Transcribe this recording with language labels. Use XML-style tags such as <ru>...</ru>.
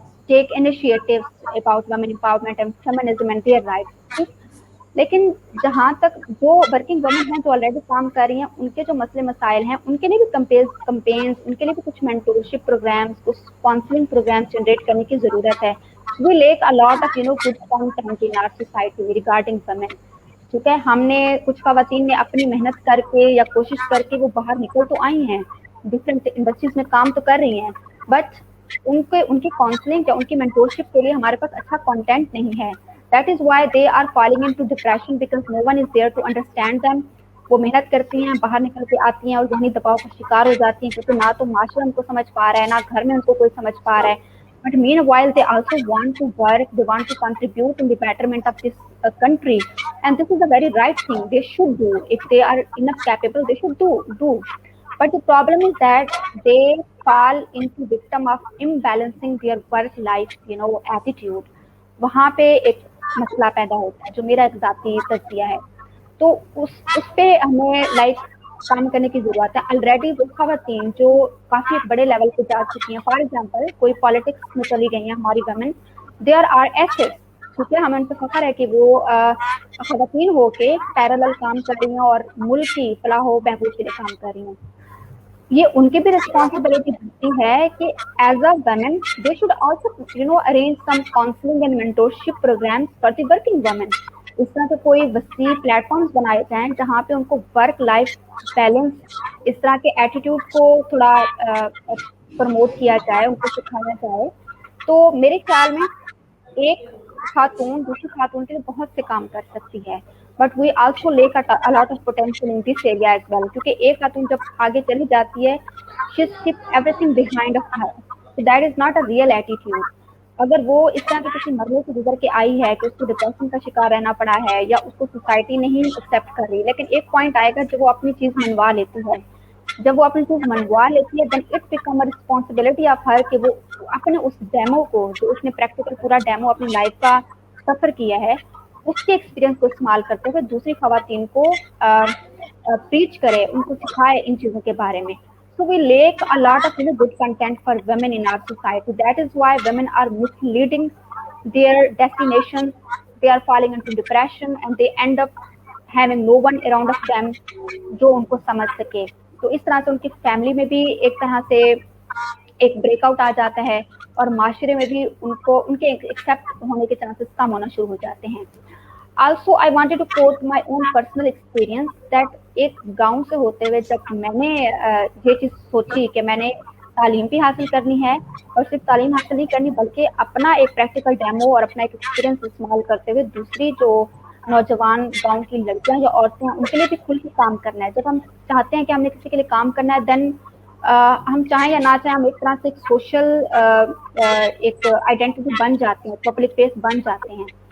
<en>take initiatives about women empowerment and feminism and their rights.</en> <ur>لیکن جہاں تک جو ورکنگ وومن ہیں جو آلریڈی کام کر رہی ہیں ان کے جو مسئلے مسائل ہیں ان کے لیے بھی کمپینس ان کے لیے بھی کچھ مینٹورشپ پروگرامس کچھ کاؤنسلنگ پروگرامس جنریٹ کرنے کی ضرورت ہے.</ur> <en>We lack a lot of good content in our society regarding women.</en> <ur>ٹھیک ہے, ہم نے کچھ خواتین نے اپنی محنت کر کے یا کوشش کر کے وہ باہر نکل تو آئی ہیں, ڈفرینٹ انڈسٹریز میں کام تو کر رہی ہیں, بٹ ان کی کاؤنسلنگ یا ان کی مینٹورشپ کے لیے ہمارے پاس اچھا کانٹینٹ نہیں ہے.</ur> <en>That is why they are falling into depression because no one is there to understand them.</en> <ur>وہ محنت کرتی ہیں, باہر نکل کے آتی ہیں اور ذہنی دباؤ کا شکار ہو جاتی ہیں کیونکہ نہ تو معاشرہ ان کو سمجھ پا رہا ہے, نہ گھر میں ان کو کوئی سمجھ پا رہا ہے.</ur> <en>But meanwhile, they also want to work, they want to contribute in the betterment of this country. And this is a very right thing. They should do. If they are enough capable, they should do. But the problem is that they fall into victim of imbalancing their work-life, attitude.</en> <ur>وہاں پہ ایک مسئلہ پیدا ہوتا ہے جو میرا ایک ذاتی تجزیہ ہے. تو اس پہ ہمیں کام کرنے کی ضرورت ہے. آلریڈی وہ خواتین جو کافی ایک بڑے لیول پہ جا چکی ہیں, فار ایگزامپل کوئی پالیٹکس میں چلی گئی ہیں ہماری ویمن,</ur> <en>There are assets.</en> <ur>ٹھیک ہے, ہمیں ان پہ فخر ہے کہ وہ خواتین ہو کے پیرالل کام کر رہی ہیں اور ملک کی فلاح و بہبود کے لیے کام کر رہی ہیں. یہ ان کی بھی ریسپانسبلٹی بنتی ہے کہ</ur> <en>As a women they should also arrange some counselling and mentorship programmes for the working women.</en> <ur>اس طرح کے کوئی وسیع پلیٹ فارمس بنائے جائیں جہاں پہ ان کو ورک لائف بیلنس, اس طرح کے ایٹیٹیوڈ کو تھوڑا پروموٹ کیا جائے, ان کو سکھایا جائے. تو میرے خیال میں ایک خاتون دوسری خاتون کے لیے بہت سے کام کر سکتی ہے.</ur> <en>But we also lack a lot of potential in this area as well.</en> <ur>کیونکہ ایک خاتون جب آگے چلی جاتی ہے</ur> <en>she skips everything behind of her. So that is not a real attitude.</en> <ur>اگر وہ اس طرح کے کسی مرحلے سے گزر کے آئی ہے کہ اس کو ڈپریشن کا شکار رہنا پڑا ہے یا اس کو سوسائٹی نہیں ایکسیپٹ کر رہی, لیکن ایک پوائنٹ آئے گا جب وہ اپنی چیز منوا لیتی ہے. جب وہ اپنی چیز منوا لیتی ہے</ur> <en>then it become a responsibility of her</en> <ur>کہ وہ اپنے اس ڈیمو کو جو اس نے پریکٹیکل پورا ڈیمو اپنی لائف کا سفر کیا ہے اس کے ایکسپیرینس کو استعمال کرتے ہوئے دوسری خواتین کو پریچ کرے, ان کو سکھائے ان چیزوں کے بارے میں.</ur> <en>So we lack a lot of good content for women in our society. That is why women are misleading their destinations. They are falling into depression and they end up having no one around of them</en> <ur>جو ان کو سمجھ سکے. تو اس طرح سے ان کی family میں بھی ایک طرح سے ایک بریک آؤٹ آ جاتا ہے اور معاشرے میں بھی ان کے ایکسیپٹ ہونے کے چانسز کم ہونا شروع ہو جاتے ہیں.</ur> <en>Also, I wanted to quote my own personal experience that</en> <ur>ایک گاؤں سے ہوتے ہوئے جب میں نے یہ چیز سوچی کہ میں نے تعلیم بھی حاصل کرنی ہے اور صرف تعلیم حاصل نہیں کرنی بلکہ اپنا ایک پریکٹیکل ڈیمو اور اپنا ایک ایکسپیرینس استعمال کرتے ہوئے دوسری جو نوجوان گاؤں کی لڑکیاں یا عورتیں ہیں ان کے لیے بھی کھل کے کام کرنا ہے. جب ہم چاہتے ہیں کہ ہم نے کسی کے لیے کام کرنا ہے دین ہم چاہیں یا نہ چاہیں ہم ایک طرح سے ایک سوشل ایک آئیڈینٹی بن جاتے ہیں, پبلک فیس بن جاتے ہیں.</ur>